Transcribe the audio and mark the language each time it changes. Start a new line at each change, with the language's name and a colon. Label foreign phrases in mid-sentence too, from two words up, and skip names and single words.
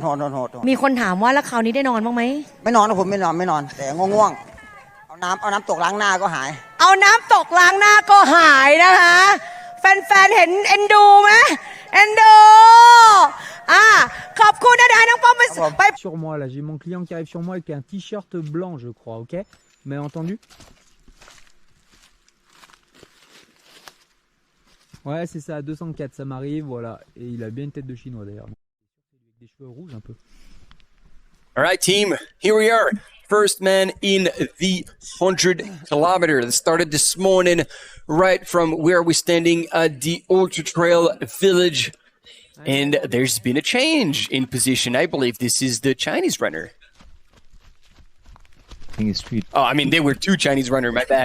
Thai: มีคนถามว่าแล้วคราวนี้ได้นอนบ้างไหม ไม่นอนนะผมไม่นอนแต่ง่วงเอาน้ำตกล้างหน้าก็หาย เอาน้ำตกล้างหน้าก็หายนะคะแฟนๆเห็นเอ็นดูไหมเอ็นดูขอบคุณนะน้องป้อมไป
French: sur moi là j'ai mon client qui arrive sur moi avec un t-shirt blanc je crois ok vous m'avez entendu ouais c'est ça 204 ça m'arrive voilà et il a bien une tête de chinois d'ailleurs avec des cheveux rouges un peu
English: all right team here we are first man in the 100 kilometer that started this morning right from where we're standing at the ultra trail village. And there's been a change in position. I believe this is the Chinese runner. Oh, I mean, there were two Chinese runners, my bad.